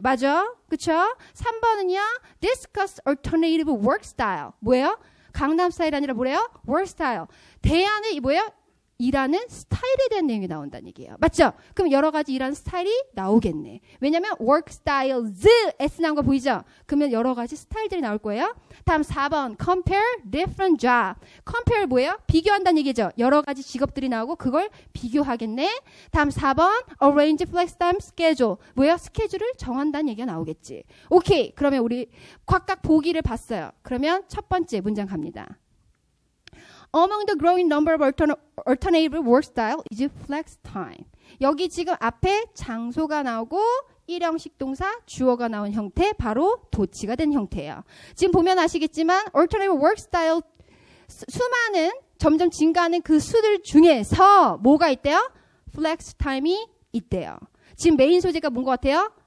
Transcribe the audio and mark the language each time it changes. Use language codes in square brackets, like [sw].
[ko] 맞아? 그쵸? 3번은요. [en] discuss alternative work style. [ko] 뭐예요? 강남 스타일이 아니라 뭐래요? work style. 대안의 뭐예요? 일하는 스타일에 대한 내용이 나온다는 얘기예요. 맞죠? 그럼 여러 가지 일하는 스타일이 나오겠네. 왜냐면 work styles S 나온 거 보이죠? 그러면 여러 가지 스타일들이 나올 거예요. 다음 4번 [en] compare different job. [ko] compare 뭐예요? 비교한다는 얘기죠. 여러 가지 직업들이 나오고 그걸 비교하겠네. 다음 4번 [en] arrange flex time schedule. [ko] 뭐예요? 스케줄을 정한다는 얘기가 나오겠지. 오케이. 그러면 우리 각각 보기를 봤어요. 그러면 첫 번째 문장 갑니다. [en] Among the growing number of alternative work style is flex time. [ko] 여기 지금 앞에 장소가 나오고 일형식 동사 주어가 나온 형태 바로 도치가 된 형태예요. 지금 보면 아시겠지만 [en] alternative work style [ko] 수많은 점점 증가하는 그 수들 중에서 뭐가 있대요? flex time이 있대요. 지금 메인 소재가 뭔 것 같아요?